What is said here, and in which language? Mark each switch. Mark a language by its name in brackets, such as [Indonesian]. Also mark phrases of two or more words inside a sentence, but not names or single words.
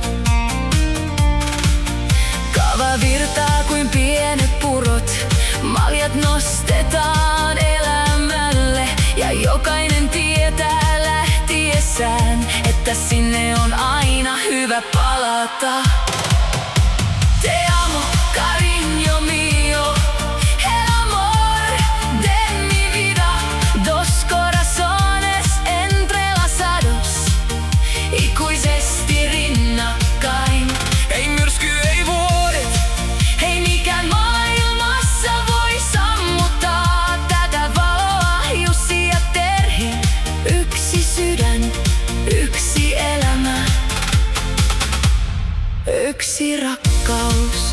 [Finnish] Kava virtaa kuin pienet purot, maljat nostetaan elämälle. Ja jokainen tietää lähtiessään, että sinne on aina hyvä palata. [Spanish] Te amo, cariño mío, el amor de mi vida. Dos corazones entrelazados, [Finnish] ikuisesti rinnakkain. Ei myrsky, ei vuodet, Ei mikään maailmassa voi sammuttaa tätä valoa. Jussi ja Terhi, yksi sydän, yksi elämä, yksi rakkaus.